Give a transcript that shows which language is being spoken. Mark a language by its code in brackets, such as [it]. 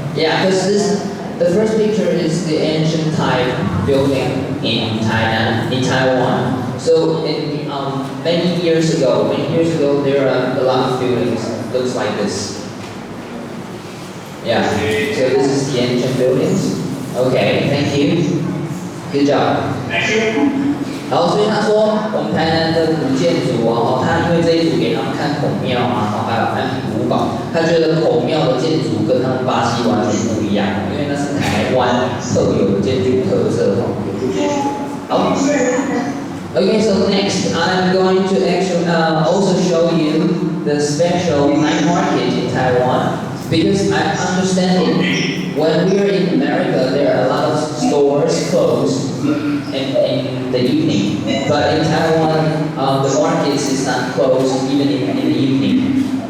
[en] Yeah, because the first picture is the ancient type building in Taiwan. So many years ago, there are a lot of buildings looks like this. Yeah, so this is the ancient buildings. Okay, thank you. Good job. Thank you. [zh] 然后所以他说，我们台南的古建筑他因为这一组给他们看孔庙还有安平古堡，他觉得孔庙的建筑跟他们巴西完全不一样，因为那是台湾特有的建筑特色好。 [en] Okay, so next I'm going to actually also show you the special night market in Taiwan because I'm understanding when we are in America there are a lot of stores closed in the evening, but in Taiwan the markets is not closed even in the evening.